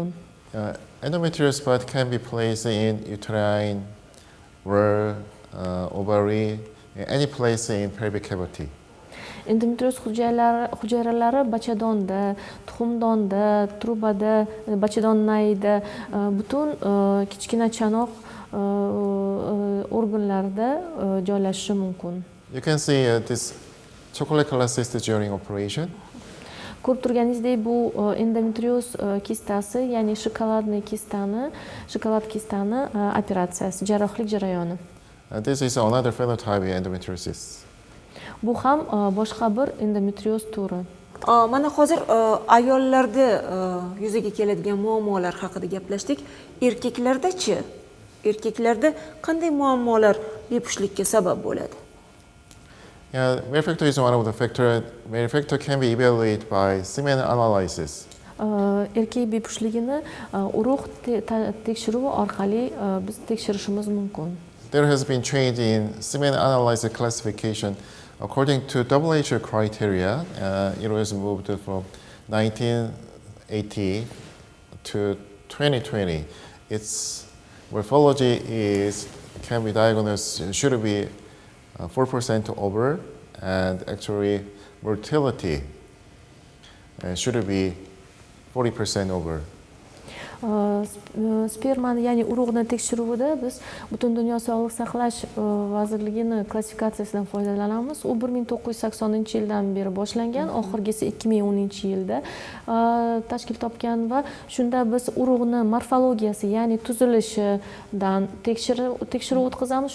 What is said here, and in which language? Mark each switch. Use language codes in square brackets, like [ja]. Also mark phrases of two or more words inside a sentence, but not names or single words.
[en] Endometrioz spot can be placed in uterine, ovary, any place in pelvic cavity. [uz] Endometrioz hujayralari bachadonda, tuxumdonda, trubada, bachadon nayida, butun kichkina chanoq organlarida joylashishi mumkin. [en] You can see this chocolate color cyst during operation. [uz] Ko'rib turganingizdek, bu endometrioz kistasi, ya'ni shokolad kistani operatsiyasi, jarrohlik jarayoni. [en] This is another phenotype of endometriosis. [uz] Bu ham boshqa bir endometrioz turi. Mana hozir ayollarda yuzaga keladigan muammolar haqida gaplashdik. Erkaklarda-chi? Erkaklarda qanday muammolar bepushtlikka sabab bo'ladi? [en] Yeah, male factor is one of the factors. Male factor can be evaluated by semen analysis. [uz] Erkak bepushtligini urug' tekshiruvi orqali biz tekshirishimiz mumkin. [en] There has been change in semen analysis classification. According to WHO criteria, it was moved from 1980 to 2020. Its morphology can be diagnosed, should be 4% over, and actually mortality should be 40% over. [uz] Spermani, ya'ni urug'ni tekshiruvida biz butun dunyo sog'liqni saqlash vazirligini klassifikatsiyasidan foydalanamiz. U 1980-yildan beri boshlangan, oxirgisi 2010-yilda tashkil topgan va shunda biz urug'ni morfologiyasi, ya'ni tuzilishidan tekshiruv o'tkazamiz.